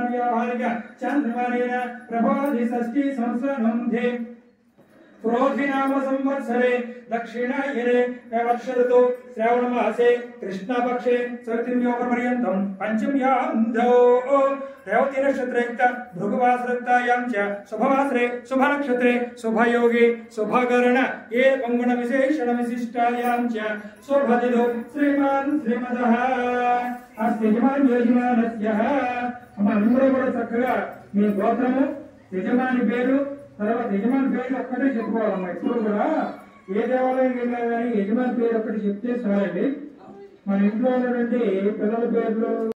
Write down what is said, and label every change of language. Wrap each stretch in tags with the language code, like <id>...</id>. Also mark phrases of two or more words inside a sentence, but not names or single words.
<sa>వ్యావహారిక చాంద్రమానేన ప్రభాది షష్ఠీ సంవత్సరమంధే प्रोधिनाम संवत्सरे दक्षिणायने वर्षऋतु श्रावणमासे कृष्णपक्षे चतुर्थ्योपर्यन्तं पंचम्यां रेवती नक्षत्रयुक्त भृगुवासरयुक्तायां च शुभवासरे शुभनक्षत्रे शुभयोगे शुभकरण एवं गुणविशेषणविशिष्टायां च शुभतिथौ श्रीमान् श्रीमदः अस्ति यजमानस्य</sa> <te>అందరూ కూడా చక్కగా మీ గోత్రము యజమాని పేరు తర్వాత యజమాని పేరు ఒక్కటే చెప్పుకోవాలమ్మా. ఇప్పుడు కూడా ఏ దేవాలయం వెళ్ళినా కానీ యజమాని పేరు ఒక్కటి చెప్తే చాలండి. మన ఇంట్లో ఉన్నటువంటి పిల్లల పేర్లు</te>